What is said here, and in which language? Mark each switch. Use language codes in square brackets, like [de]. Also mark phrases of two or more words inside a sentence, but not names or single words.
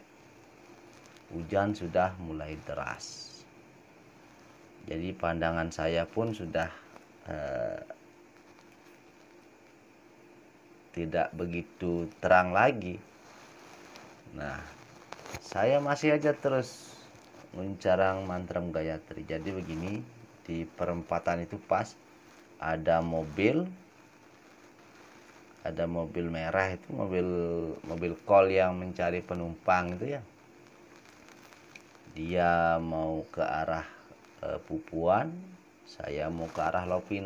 [id] Hujan sudah mulai deras. Jadi pandangan saya pun sudah tidak begitu terang lagi. Nah, saya masih aja terus mencarang mantram Gayatri. Jadi begini, di perempatan itu pas ada mobil merah, itu mobil kol yang mencari penumpang itu ya. Dia mau ke arah Pupuan, saya mau ke arah Lopina.